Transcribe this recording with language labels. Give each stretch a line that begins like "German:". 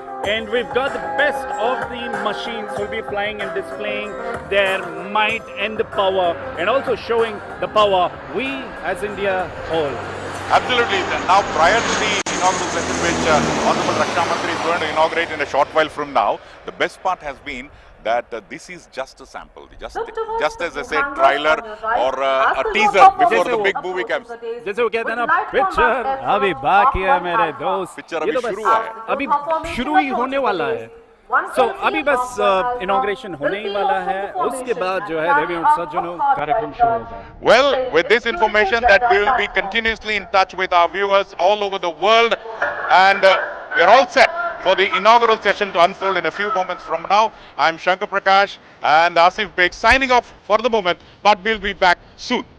English: And we've got the best of the machines who will be flying and displaying their might and the power, and also showing the power we as India hold. Absolutely. Now, prior to the inaugural session, which Honorable Raksha Mantri is going to inaugurate in a short while from now, the best part has been that this is just a sample, just as I said, trailer or a teaser before the big movie comes.
Hindi: जैसे वो कहते हैं ना, picture अभी बाकी है मेरे दोस्त, पिक्चर ये तो बस शुरू है, अभी शुरू ही होने वाला है. So अभी बस इनॉग्रेशन होने ही वाला है, उसके बाद जो है देवी सज्जनों कार्यक्रम शुरू होगा.
English: Well, with this information that we will be continuously in touch with our viewers all over the world, and we are all set for the inaugural session to unfold in a few moments from now. I'm Shankar Prakash and Asif Beg signing off for the moment, but we'll be back soon.